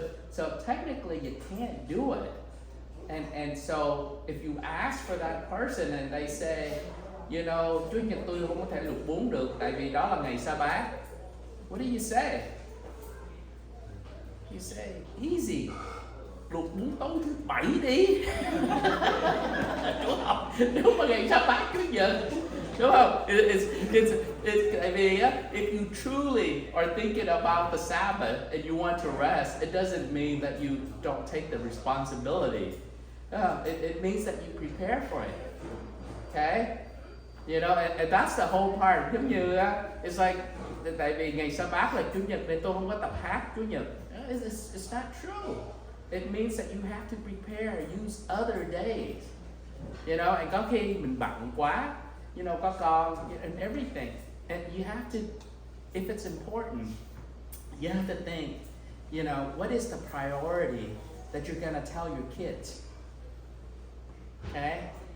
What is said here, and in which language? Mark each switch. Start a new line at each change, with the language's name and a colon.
English: So technically you can't do it, and so if you ask for that person and they say, you know,
Vietnamese: Chủ nhật tôi không có thể luộc bún được tại vì đó là ngày Sa-bát.
English: What do you say? You say, easy,
Vietnamese: luộc bún tối thứ Bảy đi. Đúng không? Nếu mà ngày Sa-bát Chủ nhật, đúng không?
English: It's
Vietnamese: tại vì
English: if you truly are thinking about the Sabbath and you want to rest, it doesn't mean that you don't take the responsibility. It means that you prepare for it. Okay? You know, and that's the whole part.
Vietnamese: Giống như
English: it's like,
Vietnamese: tại vì ngày Sa-bát là Chủ nhật nên tôi không có tập hát Chủ nhật.
English: It's not true. It means that you have to prepare, use other days.
Vietnamese: You know, and có khi mình bận quá, you know, có con
English: and everything. And you have to, if it's important, you have to think, you know, what is the priority that you're going to tell your kids? Okay?